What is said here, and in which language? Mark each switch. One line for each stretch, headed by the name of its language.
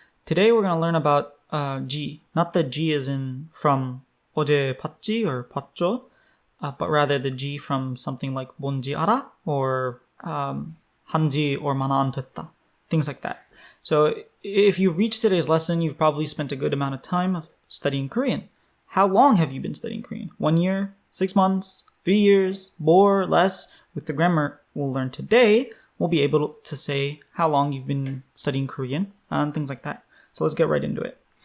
English: Today we're going to learn about G. Not the G as in from
Korean: 어제 봤지
English: or
Korean: 봤죠,
English: but rather the G from something like
Korean: 뭔지 알아? Or 한지 얼마나 안 됐다.
English: Things like that. So if you've reached today's lesson, you've probably spent a good amount of time studying Korean. How long have you been studying Korean? 1 year? 6 months? 3 years? More? Less? With the grammar we'll learn today, we'll be able to say how long you've been studying Korean and things like that. So let's get right into it.